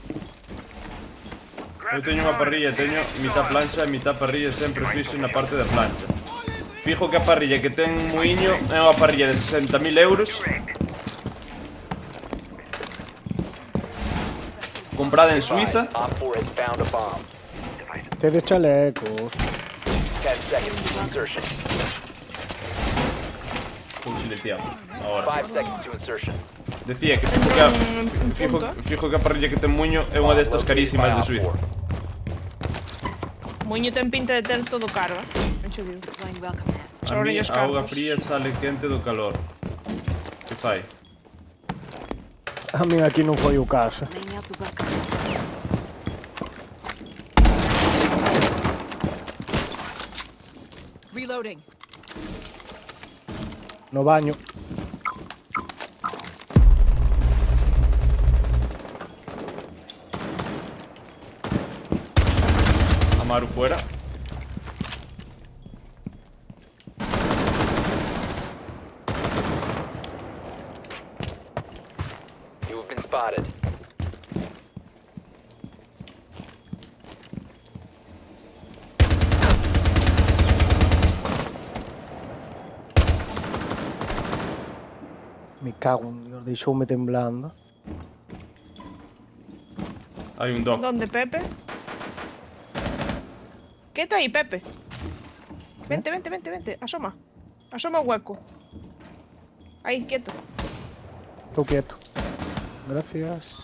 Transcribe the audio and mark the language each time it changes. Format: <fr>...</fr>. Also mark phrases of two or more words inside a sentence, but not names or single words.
<gl>Eu teño unha parrilla, teño mitad plancha e mitad parrilla sempre fixo na parte da plancha. Fijo que a parrilla que ten muiño é unha parrilla de 60.000 euros. Comprada en Suiza.</gl> <en>Op 4 has found a bomb.</en> <gl>Tedes chalecos.</gl> <en>10 seconds to insertion.</en> <gl>Vou silenciado. Ahora.</gl> <en>5 seconds to insertion.</en> <gl>Decía que fijo que a parrilla que ten muiño é unha destas carísimas de Suiza. Moño ten pinta de ter todo caro, Non che digo. A mí a auga fría sale quente do calor. Que fai? A min aquí non foi o caso.</gl> <en>Reloading.</en> <gl>No baño. Amaru fuera.</gl> <en>You have been spotted.</en> <gl>Me cago en Dios, deixoume temblando. Hai un doc. Donde, Pepe? Quieto aí, Pepe. Vente, vente, vente, vente. Asoma. Asoma o hueco. Aí, quieto. Estou quieto. Gracias.</gl>